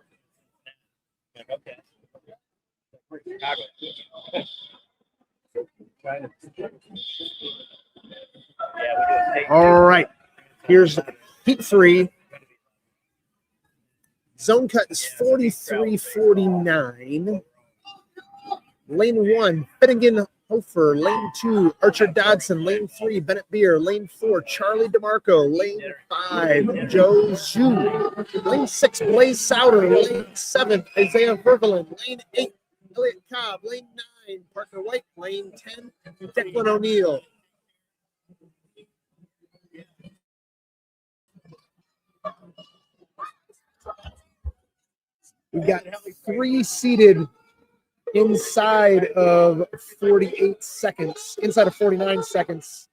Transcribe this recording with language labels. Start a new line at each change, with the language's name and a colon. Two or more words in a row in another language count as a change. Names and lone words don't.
English: Like, okay. Chicago. All right, here's Heat 3. Zone cut is 43-49. Lane 1, Finnegan Hofer. Lane 2, Archer Dodson. Lane 3, Bennett Beer. Lane 4, Charlie DeMarco. Lane 5, Joe Zhu. Lane 6, Blaze Souter. Lane 7, Isaiah Vervelin. Lane 8, Elliot Cobb. Lane 9, Parker White. Lane 10, Declan O'Neill. We've got 3 seated inside of 48 seconds, inside of 49 seconds.